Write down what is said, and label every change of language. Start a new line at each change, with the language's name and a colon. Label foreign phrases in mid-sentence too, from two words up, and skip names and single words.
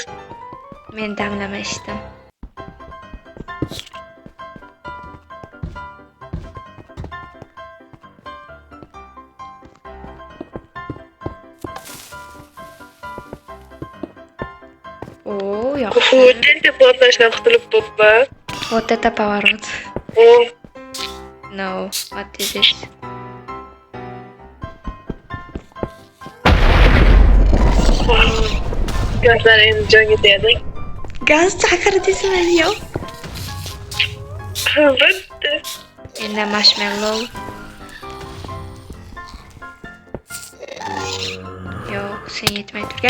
Uzbek: Men damlama ichdim. O, yo'q. Tenta portlashdan qutulib bo'pman.
Russian: Вот это поворот.
English: Oh, No, what is this?
Uzbek: gazlar endi joyiga tegdi. Gaz chaqirdingizmi? Yo'q. Albatta. Endi marshmallow. Yo'q, sen yetmay turgan.